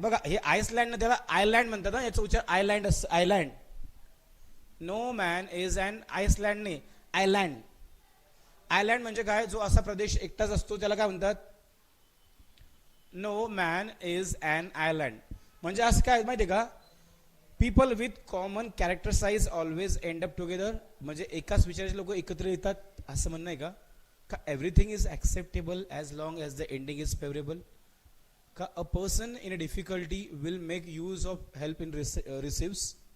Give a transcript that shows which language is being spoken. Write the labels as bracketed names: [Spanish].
[Marathi] बघा हे आइसलँड ना, त्याला आयलँड म्हणतात ना, याचा उच्चार आयलँड असतो, island. [English] no man is an Iceland [Marathi] नाही, आयलँड. आयलँड म्हणजे काय? जो असा प्रदेश एकटाच असतो त्याला काय म्हणतात? [English] No man is an island. [Marathi] म्हणजे असं काय माहितीये का? [English] People with common character size always end up together. [Marathi] म्हणजे एकाच विचाराचे लोक एकत्र येतात, असं म्हणणं आहे का? [English] का everything is acceptable as long as the ending is favourable. का a person in a difficulty will make use of help in receives.